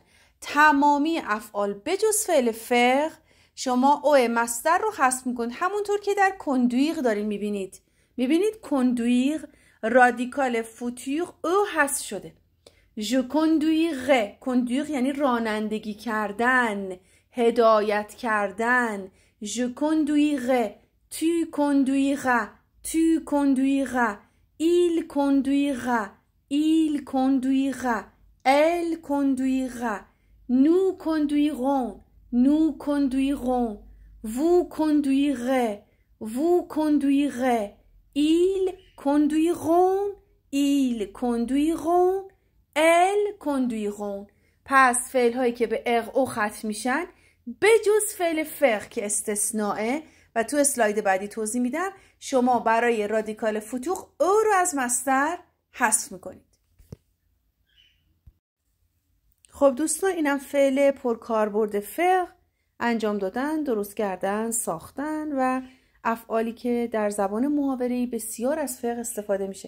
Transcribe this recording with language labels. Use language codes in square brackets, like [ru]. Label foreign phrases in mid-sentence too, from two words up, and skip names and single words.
[fa] تمامی افعال بجز فعل فر شما او مصدر رو حذف میکنید، همونطور که در کندویر دارین میبینید کندویر [fr] radical futur [fa] او حذف شده. [fr] je conduirai، [fa] کندویر یعنی رانندگی کردن، هدایت کردن، [fr] Je conduirai. Tu conduiras. Tu conduiras. Il conduira. Il conduira. Elle conduira. Nous conduirons. Nous conduirons. Vous conduirez. Vous conduirez. Ils conduiront. Ils conduiront. elles conduiront. [fa] پس فعل هایی که به اغ او ختم میشن به جز فعل فر که استثنائه و تو اسلاید بعدی توضیح میدم، شما برای [fr] radical futur [fa] او رو از مصدر حذف میکنید. خب دوستان، اینم فعل پرکاربرد فعل، انجام دادن، درست کردن، ساختن و افعالی که در زبان محاوره‌ای بسیار از فعل استفاده میشه.